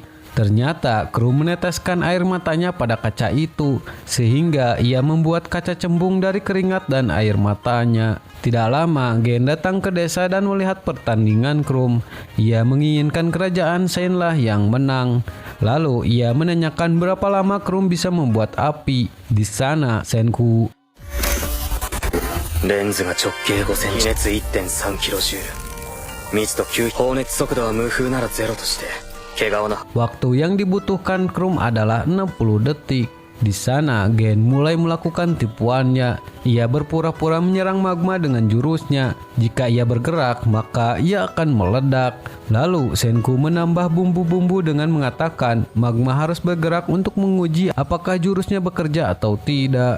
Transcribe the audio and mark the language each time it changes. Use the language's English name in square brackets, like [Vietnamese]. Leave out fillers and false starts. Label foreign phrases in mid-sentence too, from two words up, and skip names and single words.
[Indonesian] Ternyata Krum meneteskan air matanya pada kaca itu, sehingga ia membuat kaca cembung dari keringat dan air matanya. Tidak lama, Gen datang ke desa dan melihat pertandingan Krum. Ia menginginkan kerajaan Shenlah yang menang. Lalu ia menanyakan berapa lama Krum bisa membuat api. Di sana, Senku [Japanese] レンズが直径5センチ、比熱 1.3 キロジュール、密度9、放熱速度は無風ならゼロとして、毛皮の [Indonesian] Waktu yang dibutuhkan Krum adalah 60 detik. Di sana Gen mulai melakukan tipuannya. Ia berpura-pura menyerang magma dengan jurusnya. Jika ia bergerak, maka ia akan meledak. Lalu Senku menambah bumbu-bumbu dengan mengatakan magma harus bergerak untuk menguji apakah jurusnya bekerja atau tidak.